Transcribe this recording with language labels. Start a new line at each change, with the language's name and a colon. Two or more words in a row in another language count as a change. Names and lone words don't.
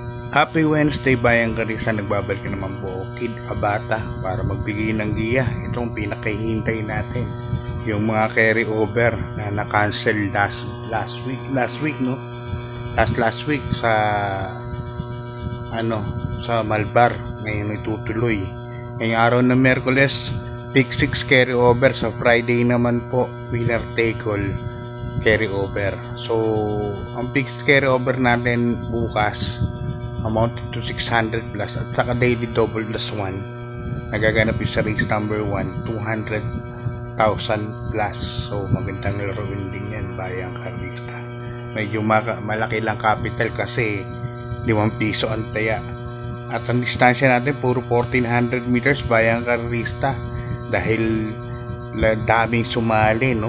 English: Happy Wednesday
Filipino: Bayang Karisa, nagbabalik na naman po Kid Abata para magbigay ng giya. Itong pinakahihintay natin, yung mga
English: carry over
Filipino: na na-cancel
English: last week
Filipino: no?
English: Last week
Filipino: sa sa Malbar. Ngayon itutuloy. Ngayong araw na Miyerkules,
English: pick 6 carry over.
Filipino: Sa Friday naman po,
English: winner take all carry over.
Filipino: So ang
English: pick 6 carry over
Filipino: natin bukas
English: amounted to 600 plus
Filipino: at saka
English: daily double plus 1
Filipino: nagaganap yung sa
English: race number 1 200,000 plus.
Filipino: So magandang laruin din yan Bayang Karista. Medyo malaki lang capital kasi 5 piso ang taya at ang distansya natin puro 1400 meters Bayang Karista dahil daming sumali no.